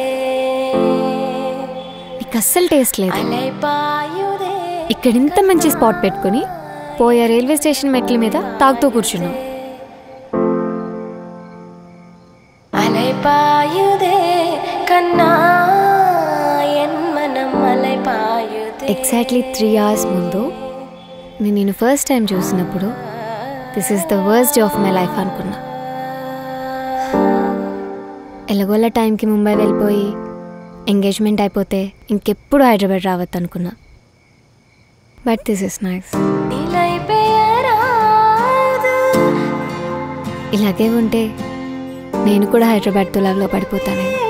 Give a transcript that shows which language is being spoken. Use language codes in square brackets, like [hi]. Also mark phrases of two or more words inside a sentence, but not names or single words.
[te] నీకు అస్సలు టేస్ట్ లేదు. [ta] அலைபாயுதே [te] ఇక్కడ ఇంత మంచి స్పాట్ పెట్టుకుని పోయే రైల్వే స్టేషన్ మెట్ల మీద తాగుతూ కూర్చున్నావు. [ta] அலைபாயுதே கண்ணா என் மனம் அலைபாயுதே. [en] exactly 3 hours [te] ముందు నేను [en] first time [te] చూసినప్పుడు [en] this is the worst day of my life [te] అనుకున్నా. ఎలాగోలా టైంకి ముంబై వెళ్ళిపోయి ఎంగేజ్మెంట్ అయిపోతే ఇంకెప్పుడు హైదరాబాద్ రావద్దు అనుకున్నా. [en] but this is nice. [te] ఇలాగే ఉంటే నేను కూడా హైదరాబాద్ తులాలో పడిపోతాను.